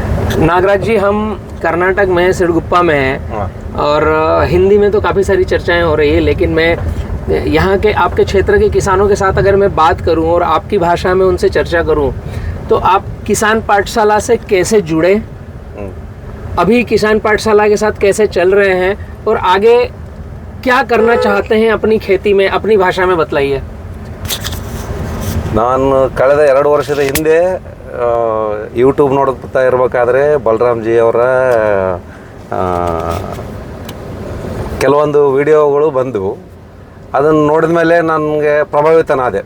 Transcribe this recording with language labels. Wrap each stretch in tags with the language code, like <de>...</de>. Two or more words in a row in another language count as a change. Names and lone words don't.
<hi>नागराज जी, हम कर्नाटक में सिरगुप्पा में हैं और हिंदी में तो काफ़ी सारी चर्चाएं हो रही है, लेकिन मैं यहाँ के आपके क्षेत्र के किसानों के साथ अगर मैं बात करूँ और आपकी भाषा में उनसे चर्चा करूँ, तो आप किसान पाठशाला से कैसे जुड़े, अभी किसान पाठशाला के साथ कैसे चल रहे हैं और आगे क्या करना चाहते हैं अपनी खेती में, अपनी भाषा में बतलाइए।</hi> <kn>ನಾನು ಕಳೆದ 2 ವರ್ಷದ ಹಿಂದೆ ಯೂಟ್ಯೂಬ್ ನೋಡ್ತಾ ಇರಬೇಕಾದ್ರೆ ಬಲರಾಮ್ ಜಿ ಅವರ ಕೆಲವೊಂದು ವಿಡಿಯೋಗಳು ಬಂದವು. ಅದನ್ನು ನೋಡಿದ ಮೇಲೆ ನನಗೆ ಪ್ರಭಾವಿತನಾದೆ.</kn>